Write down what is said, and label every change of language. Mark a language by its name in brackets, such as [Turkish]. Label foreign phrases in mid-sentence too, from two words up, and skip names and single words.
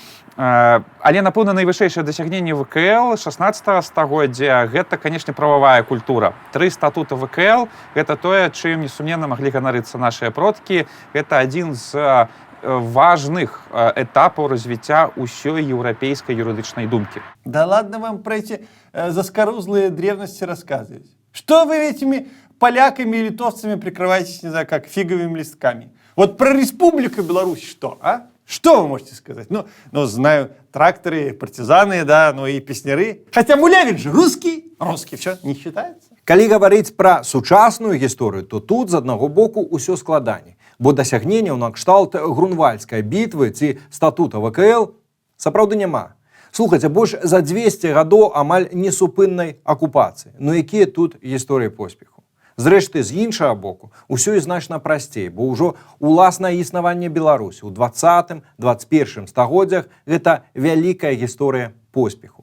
[Belarusian] Але, напэўна, найвышэйшае дасягненне ВКЛ 16 стагоддзя гэта, канешне, прававая культура. 3 статута ВКЛ гэта тое, чым несумненна маглі ганарыцца нашыя продкі. Гэта адзін з важных этапаў развіцця ўсёй еўрапейскай юрыдычнай думкі. [Russian] Да ладно вам про эти заскорузлые древности рассказывать. Что вы этими поляками и литовцами прикрываетесь, не знаю, как фиговыми листками? Вот про Республику Беларусь что, а? Что вы можете сказать? Ну, знаю, тракторы, партизаны, да, ну и песняры. Хотя Мулявин же русский. Русский что, не считается? [Belarusian] Калі гаварыць пра сучасную гісторыю, то тут з аднаго боку ўсё складаней, бо дасягненняў накшталт Грунвальдскай бітвы ці статута ВКЛ сапраўды няма. Слухайце, больш за 200 гадоў амаль несупыннай акупацыі. Ну якія тут гісторыі поспеху? Зрэшты, з іншага боку, усё і значна прасцей, бо ўжо уласнае існаванне Беларусі ў 20-21 стагоддзях гэта вялікая гісторыя поспеху.